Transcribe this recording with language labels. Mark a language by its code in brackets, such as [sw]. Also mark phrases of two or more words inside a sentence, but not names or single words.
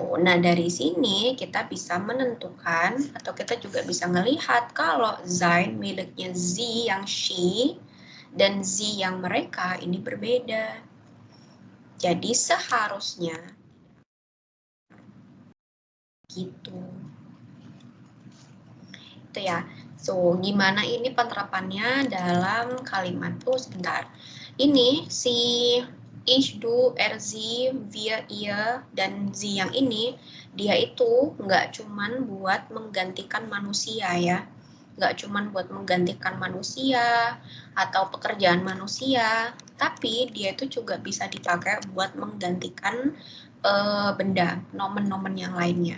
[id] Nah, dari sini kita bisa menentukan atau kita juga bisa melihat kalau sein miliknya Z yang she dan Z yang mereka ini berbeda. Jadi seharusnya gitu. Itu ya. So, gimana ini penerapannya dalam kalimat? Oh, sebentar. Ini si [de] ich, du, sie, wir, ihr, [id] dan sie yang ini, dia itu nggak cuman buat menggantikan manusia ya. Nggak cuman buat menggantikan manusia atau pekerjaan manusia, tapi dia itu juga bisa dipakai buat menggantikan benda, nomen-nomen yang lainnya.